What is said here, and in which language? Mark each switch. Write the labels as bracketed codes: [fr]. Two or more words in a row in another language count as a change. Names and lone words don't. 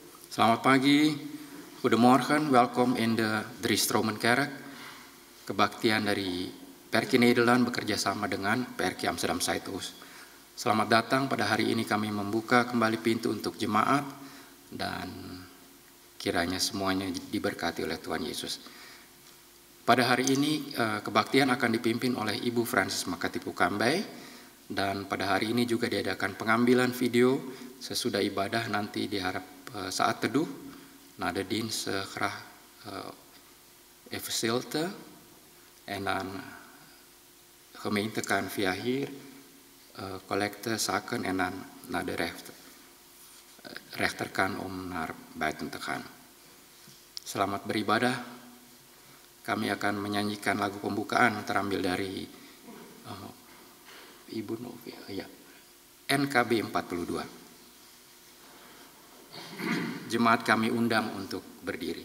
[id] Selamat pagi, [nl] goedemorgen, welkom in de Drie Stromen Kerk. [id] Kebaktian dari PRK Nederland bekerja sama dengan PRK Amsterdam Zuidoost. Selamat datang, pada hari ini kami membuka kembali pintu untuk jemaat dan kiranya semuanya diberkati oleh Tuhan Yesus. Pada hari ini kebaktian akan dipimpin oleh Ibu Francis Makatipu Kambay dan pada hari ini juga diadakan pengambilan video sesudah ibadah nanti diharap saat teduh, [nl] na de dienst graag even stilte en dan gemeente kan via hier collecte zaken en dan naar de rechterkant om naar buiten te gaan. [id] Selamat beribadah. Kami akan menyanyikan lagu pembukaan terambil dari Ibu Novia, ya, NKB 42. Jemaat kami undang untuk berdiri.